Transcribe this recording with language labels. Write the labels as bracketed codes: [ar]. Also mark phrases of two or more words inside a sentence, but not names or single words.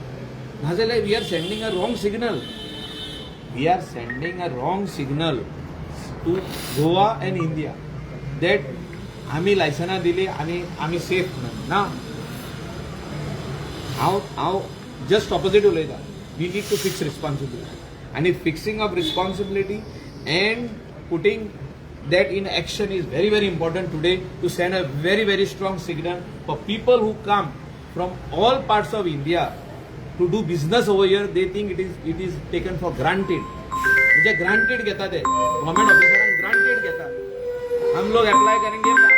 [en] नाजाल्यार we are sending a wrong signal. We are sending a wrong signal to Goa and India that [kok] आमी लायसनां दिली आनी आमी सेफ म्हणून. ना, हांव जस्ट ऑपोजीट उलयता. [en] We need to fix responsibility. आणि fixing of responsibility and putting that in action is very, very important today to send a very, very strong signal for people who come from all parts of India to do business over here. They think it is taken for granted. [kok] म्हणजे ग्रांटेड घेतात, गव्हर्नमेंट ऑफिसरांना ग्रांटेड घेतात. [hi] हम लोग अप्लाई करेंगे